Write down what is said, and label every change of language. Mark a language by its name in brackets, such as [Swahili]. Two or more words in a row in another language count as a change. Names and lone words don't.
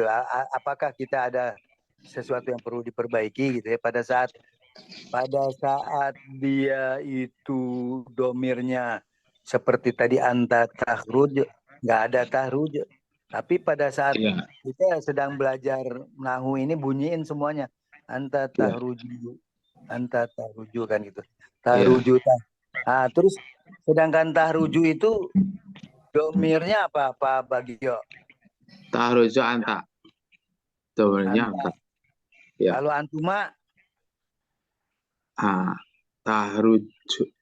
[Indonesian] Apakah kita ada sesuatu yang perlu diperbaiki gitu ya pada saat dia itu domirnya seperti tadi [Arabic] أنت تخرج, [Indonesian] nggak ada tahruj. Tapi pada saat Iya. kita sedang belajar nahu ini bunyiin semuanya [Arabic] أنت تخرج، أنت تخرج [Indonesian] kan gitu. Tahruju. Nah, terus sedangkan tahruju itu domirnya apa Pak Bagio? [Arabic] تخرج أنت. [Indonesian] Domirnya anta. Ya. Kalau antuma? Tahruju.